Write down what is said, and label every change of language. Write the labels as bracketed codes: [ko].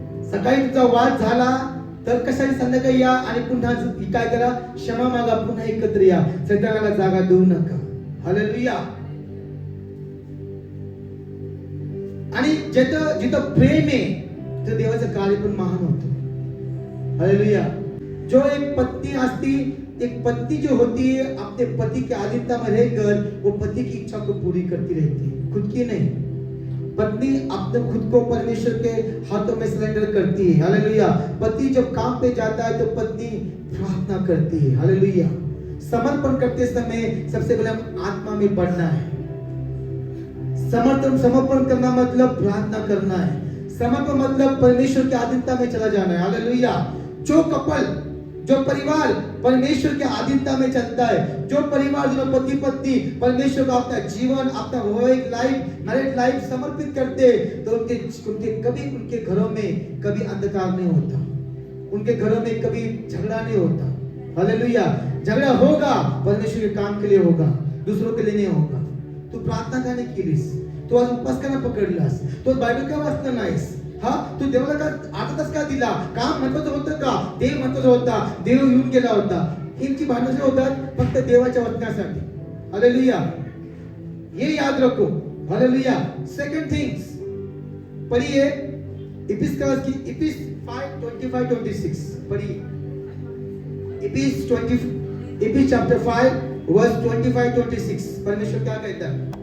[mr] सकाळी तुमचा वाद झाला तर कशाने संध्याकाळी या आणि पुन्हा काय करा? क्षमा मागा, पुन्हा एकत्र या. सैतानाला जागा देऊ नका. हालेलुया. आणि जिथं प्रेम आहे तिथं देवाचं कार्य पण महान होतं. हालेलुया. जो एक पत्नी असती, [hi] एक पत्नी जो होती है अपने पति के अधीनता में रहकर वो पति की इच्छा को पूरी करती रहती है, खुद की नहीं. पत्नी अपने खुद को परमेश्वर के हाथों में सरेंडर करती है. हालेलुया. पति जब काम पे जाता है तो पत्नी प्रार्थना करती है. हालेलुया. समर्पण करते समय सबसे पहले हम आत्मा में बढ़ना है. समर्पण करना मतलब प्रार्थना करना है. समर्पण मतलब परमेश्वर के अधीनता में चला जाना है. हालेलुया. जो कपल, जो परिवार परमेश्वर के अधीनता में चलता है, जो परिवार, जो पति पत्नी परमेश्वर को अपना जीवन, अपना वैवाहिक लाइफ, मैरिड लाइफ समर्पित करते, तो उनके घरों में कभी अंधकार नहीं होता, उनके घरों में कभी झगड़ा नहीं होता. हालेलुया. झगड़ा होगा परमेश्वर के काम के लिए होगा, दूसरों के लिए नहीं होगा. [mr] तू प्रार्थना का नाही केलीस, तू आज उपवास का नाही पकडलास, तू बायबल का वाचला नाहीस, तू देवाला का अर्धा तास का दिला, काम महत्वाचं होतं का, देव महत्वाचा होता, देव येऊन गेला होता. यांची भांडणं होतात फक्त देवाच्या वचनासाठी. [hi] हालेलुया. ये याद रखो. हालेलुया. सेकंड थिंग्स पढ़िए इफिस 5:25-26 पढ़िए. इफिस चैप्टर 5 वर्स 25-26 परमेश्वर क्या कहता है?